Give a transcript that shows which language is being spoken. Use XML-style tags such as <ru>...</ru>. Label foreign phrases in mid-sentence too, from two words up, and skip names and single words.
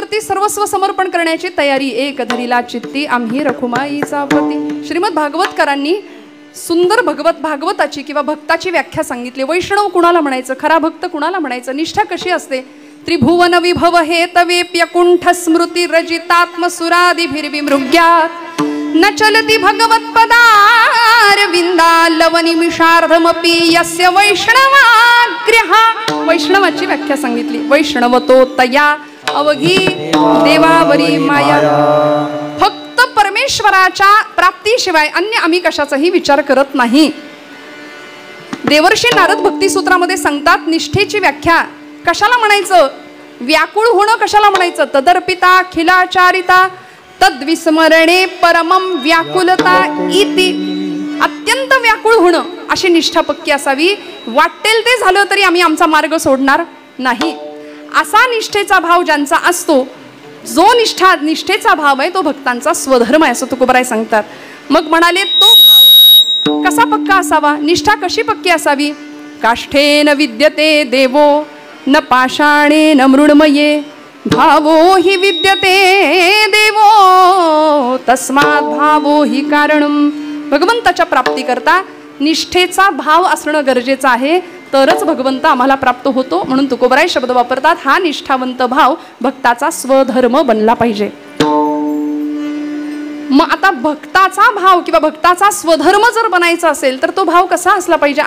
<mr>सर्वस्व समर्पण करण्याची तयारी, एक धरिला चित्ती आम्ही रखुमाईचा पती. श्रीमद भागवतकरांनी सुंदर भागवताची किंवा भक्ताची व्याख्या सांगितली. वैष्णव कुणाला म्हणायचं, खरा भक्त कुणाला म्हणायचं, निष्ठा कशी असते.</mr> <sa>त्रिभुवन विभव हे तवेप्य कुंठ स्मृती रजितात्मसुरादिभिर्विमृग्यात् न चलति भगवत्पदारविंदा लवनिमिषार्धमपि यस्य वैष्णवाग्र्यः.</sa> <mr>वैष्णवाची व्याख्या सांगितली. वैष्णवतो तया अवघी देवावरी माया. फक्त परमेश्वराच्या प्राप्तीशिवाय अन्य आम्ही कशाचाही विचार करत नाही. देवर्षी नारद भक्तिसूत्रामध्ये सांगतात निष्ठेची व्याख्या कशाला म्हणायचं, व्याकुळ होणं कशाला म्हणायचं.</mr> <sa>तदर्पिता खिलाचारिता तद्विस्मरणे परमं व्याकुलता इति.</sa> <mr>अत्यंत व्याकुळ होणं अशी निष्ठा पक्की असावी. वाटेल ते झालं तरी आम्ही आमचा मार्ग सोडणार नाही, असा निष्ठेचा भाव ज्यांचा असतो, जो निष्ठेचा भाव आहे तो भक्तांचा स्वधर्म आहे असं तुकोबराय सांगतात. मग म्हणाले तो भाव कसा पक्का असावा, निष्ठा कशी पक्की असावी.</mr> <sa>काष्ठेन विद्यते देवो न पाषाणेन मृण्मये भावो हि विद्यते देवो तस्मात् भावो हि कारणम.</sa> <mr>भगवंताच्या प्राप्तीकरता निष्ठेचा भाव असणं गरजेचं आहे, तरच भगवंत आम्हाला प्राप्त होतो. म्हणून तुकोबराय शब्द वापरतात, हा निष्ठावंत भाव भक्ताचा स्वधर्म बनला पाहिजे. मग आता भक्ताचा भाव किंवा भक्ताचा स्वधर्म जर बनायचा असेल तर तो भाव कसा असला पाहिजे.</mr>